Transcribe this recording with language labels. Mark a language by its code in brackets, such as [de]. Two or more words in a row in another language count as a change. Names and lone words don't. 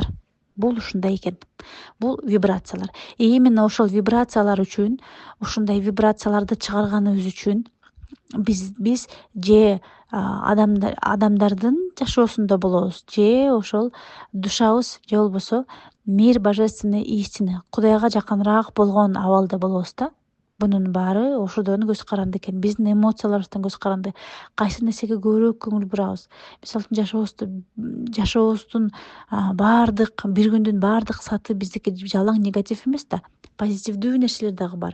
[ky] Бул ушундай экен. Бул вибрациялар. Именно ошол вибрациялар үчүн, ушундай вибрацияларды чыгарганыбыз үчүн биз же адамдардын жашоосунда болобуз, же ошол душабыз, же болбосо [ru] мир божественной истины, [ky] Кудайга жакыныраак болгон абалда болобуз да. Бунун баары ошодон көз каранды экен. Биздин эмоцияларыбыздан көз каранды. Кайсы нерсеге көбүрөөк көңүл бурабыз? Мисалы үчүн жашообуздун баардык бир күндүн баардык саты биздики жалаң негатив эмес да, позитивдүү нерселер дагы бар.